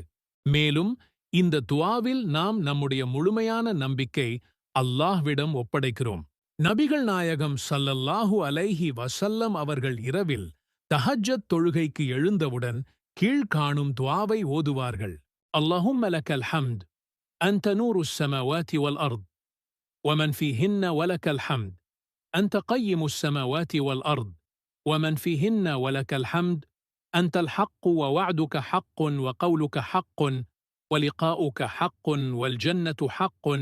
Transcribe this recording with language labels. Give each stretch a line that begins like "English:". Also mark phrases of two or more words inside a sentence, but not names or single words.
Tamil: மேலும் இந்த துஆவில் நாம் நம்முடைய முழுமையான நம்பிக்கை அல்லாஹ்விடம் ஒப்படைக்கிறோம். நபிகள் நாயகம் ஸல்லல்லாஹு அலைஹி வஸல்லம் அவர்கள் இரவில் தஹஜ்ஜத் தொழுகைக்கு எழுந்தவுடன் கீழ்காணும் துஆவை ஓதுவார்கள்.
Arabic: اللهم لك الحمد أنت نور السماوات والأرض ومن فيهن ولك الحمد أنت قيم السماوات والأرض ومن فيهن ولك الحمد أنت الحق ووعدك حق وقولك حق ولقاؤك حق والجنة حق